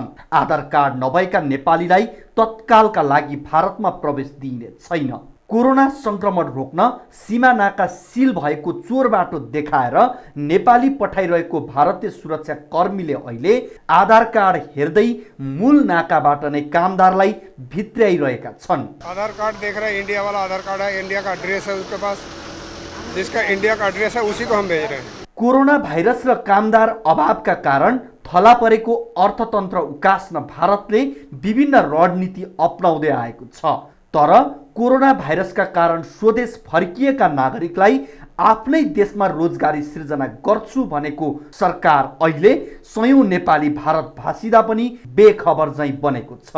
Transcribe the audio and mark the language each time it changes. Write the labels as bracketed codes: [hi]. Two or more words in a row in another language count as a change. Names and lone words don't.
[ne] आधार कार्ड नभएका नेपालीलाई तत्कालका लागि भारतमा प्रवेश दिइने छैन। कोरोना संक्रमण रोक्न सीमा नाका सिल भएको चोर बाटो देखाएर नेपाली पठाइरहेको भारतीय सुरक्षा कर्मीले अहिले आधार कार्ड हेर्दै मूल नाकाबाट नै कामदारलाई भित्र्याइरहेका छन्। [hi] आधार कार्ड देख रहे हैं, इंडिया वाला आधार कार्ड है, इंडिया का एड्रेस है उसके पास, जिसका इंडिया का एड्रेस है उसी को हम भेज रहे हैं। [ne] कोरोना भाइरस र कामदार अभावका कारण थला परेको अर्थतन्त्र उकास्न भारतले विभिन्न रणनीति अपनाउँदै आएको छ। तर कोरोना भाइरसका कारण स्वदेश फर्किएका नागरिकलाई आफ्नै देशमा रोजगारी सृजना गर्छु भनेको सरकार अहिले सयौं नेपाली भारत भासिदा पनि बेखबर झैं बनेको छ।